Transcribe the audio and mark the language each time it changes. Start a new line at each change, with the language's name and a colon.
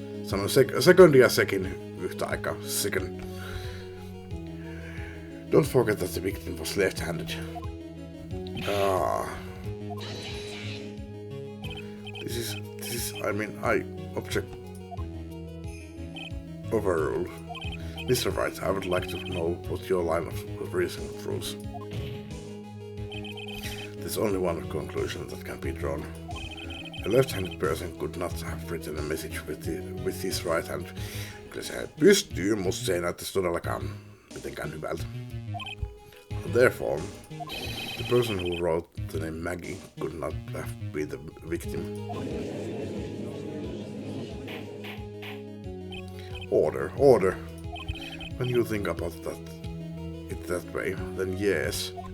Finnish: Sanon second ja sekin yhtä aikaa.
English: Second. Don't forget that the victim was left-handed. This is, I object. Overruled. Mr. Wright, I would like to know what your line of reasoning proves. There's only one conclusion that can be drawn. A left-handed person could not have written a message with his right hand.
Finnish: Kyllä se pystyy, mutta se ei näyttäisi todellakaan mitenkään hyvältä.
English: Therefore, the person who wrote the name Maggie could not have been the victim. Order, order. When you think about it that way, then yes.